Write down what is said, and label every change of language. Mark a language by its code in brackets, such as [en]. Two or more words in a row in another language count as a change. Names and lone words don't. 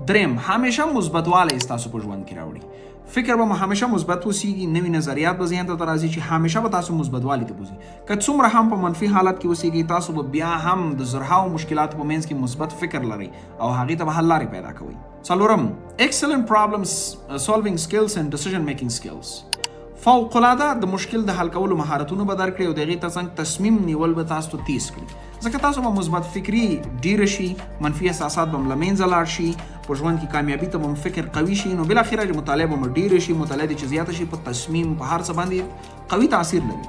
[ps] دریم، همیشه مثبتوالی ستاسو په ژوند کې راوړي. فکر به مو همیشه مثبت اوسیږي، نوي نظریات به ذهن ته راځي چې همیشه به تاسو مثبتوالي ته بوځي. که څومره هم په منفي حالت کې اوسیږئ تاسو به بیا هم د زرهاو مشکلاتو په منځ کې مثبت فکر لرئ او هغې ته به حل لارې پیدا کوئ. څلورم، [en] excellent problem solving skills and decision making skills. [ps] فوق العاده د مشکل د حل کولو مهارتونه به درکړي او د هغې ترڅنګ تصمیم نیول به تاسو ته تیز کړي، ځکه تاسو به مثبت فکري ډیره شي، منفي احساسات به له منځه لاړ شي، په ژوند کې کامیابي ته به فکر قوي شي، نو بالاخره مطالعه به مو ډیره شي. مطالعه چې زیاته شي په تصمیم په هر څه باندې قوي تاثیر لري.